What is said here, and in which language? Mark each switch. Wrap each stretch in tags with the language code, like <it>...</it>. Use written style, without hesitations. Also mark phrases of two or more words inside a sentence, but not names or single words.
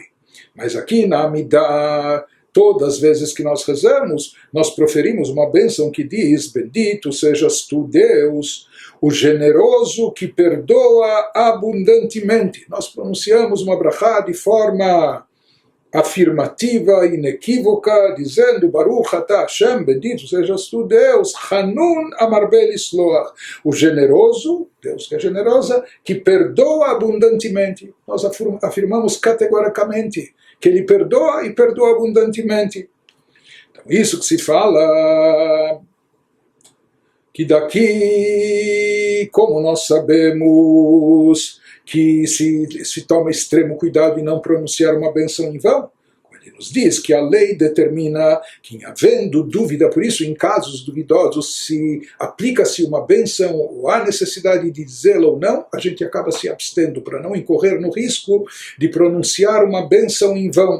<pt>Mas aqui na Amidah, todas as vezes que nós rezamos, nós proferimos uma bênção que diz: bendito sejas tu, Deus, o generoso que perdoa abundantemente. Nós pronunciamos uma brachá de forma afirmativa, inequívoca, dizendo:</pt> <he>ברוך אתה השם,</he> <pt>bendito sejas tu, Deus,</pt> <he>חנון המרבה לסלוח,</he> <pt>o generoso, Deus que é generosa, que perdoa abundantemente. Nós afirmamos categoricamente que Ele perdoa e perdoa abundantemente. Então, isso que se fala, que daqui, como nós sabemos que se toma extremo cuidado em não pronunciar uma bênção em vão, ele nos diz que a lei determina que, havendo dúvida, por isso, em casos duvidosos, se aplica-se uma bênção ou há necessidade de dizê-la ou não, a gente acaba se abstendo para não incorrer no risco de pronunciar uma bênção em vão.</pt>